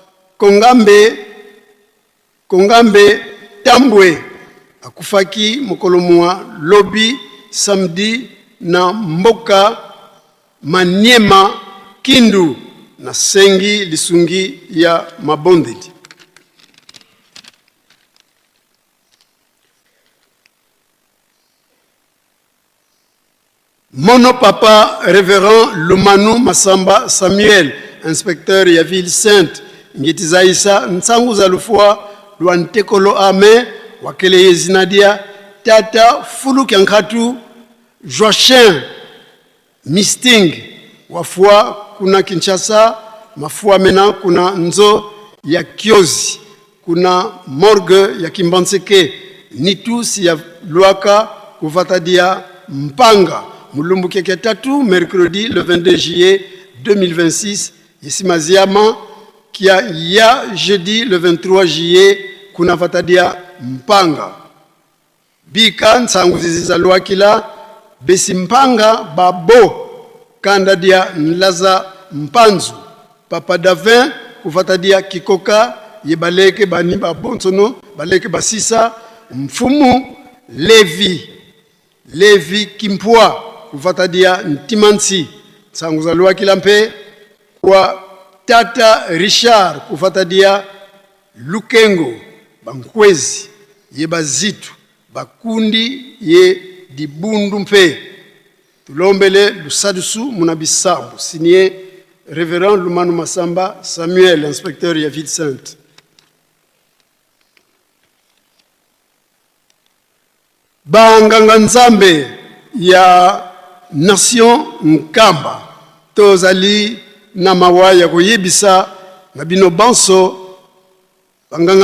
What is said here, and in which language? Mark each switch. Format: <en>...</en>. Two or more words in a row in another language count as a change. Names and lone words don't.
<ln>Kongambe Tambwe akufaki mokolo mwa lobi samedi na mboka Maniema Kindu na sengi lisungi ya mabondeli.</ln> <kg>Mono Papa Révérend Lumanu Masamba Samuel, inspecteur ya Ville Sainte, ngetizaisa nsangu za lufua luantekolo ame wakele yezinadia tata fulu kyankatu Joachim Misting wafua kuna Kinshasa mafua mena kuna nzo ya Kiozi kuna morgue ya Kimbanseke nitusi ya Luaka kuvatadia Mpanga mulumbu keke tatu</kg> <fr>mercredi le 22 juillet</fr> <kg>2026 yesimaziama kia ya</kg> <fr>jeudi le 23 juillet</fr> <kg>kuna vatadia Mpanga bika nsangu ziziza Luakila besi Mpanga babo kanda dia nlaza Mpanzu Papa Davin kuvatadia Kikoka yebaleke bani babonsono baleke basisa mfumu Levi Kimpwa kuvatadia Ntimansi sangu za Luakila mpe kwa tata Richard kuvatadia Lukengo bankwezi ye bazitu bakundi ye dibundu mpe tulombele lusadusu munabisabu.</kg> <fr>Signé Révérend Lumanu Masamba Samuel, inspecteur ya Ville Sainte.</fr> <ln>Banganga Nzambe ya Nation Nkamba tozali na mawa ya koyebisa na bino banso Banganga</ln>